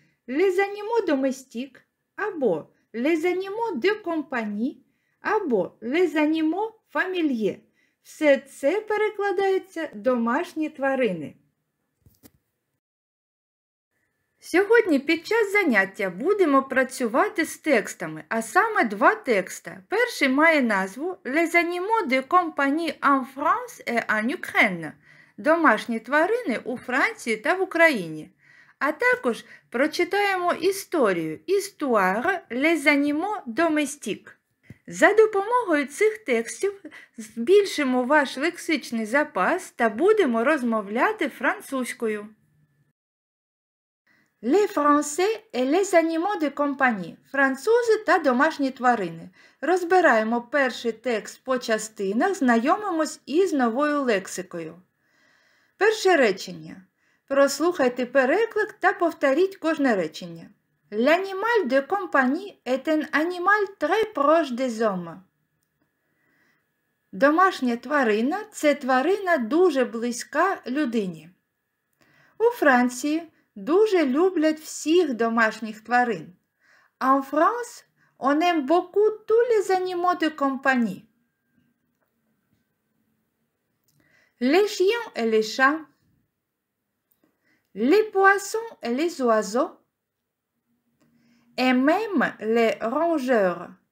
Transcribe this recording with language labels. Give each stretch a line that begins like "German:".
French: Les animaux domestiques або les animaux de compagnie або les animaux familiers.
Ukrainian: Все це перекладається домашні тварини. Сьогодні під час заняття будемо працювати з текстами, а саме два текста. Перший має назву
French: Les animaux de compagnie en France et en Ukraine.
Ukrainian: Домашні тварини у Франції та в Україні. А також прочитаємо історію
French: Histoire les animaux domestiques.
Ukrainian: За допомогою цих текстів збільшимо ваш лексичний запас та будемо розмовляти французькою.
French: Les Français et les animaux de compagnie.
Ukrainian: Французи та домашні тварини. Розбираємо перший текст по частинах, знайомимось із новою лексикою. Перше речення. Прослухайте переклик та повторіть кожне речення.
French: L'animal de compagnie est un animal très proche des hommes.
Ukrainian: Домашня тварина – це тварина дуже близька людині. У Франції дуже люблять всіх домашніх тварин.
French: En France, on aime beaucoup tous les animaux de compagnie. Les chiens et les chats, les poissons et les oiseaux, et même les rongeurs.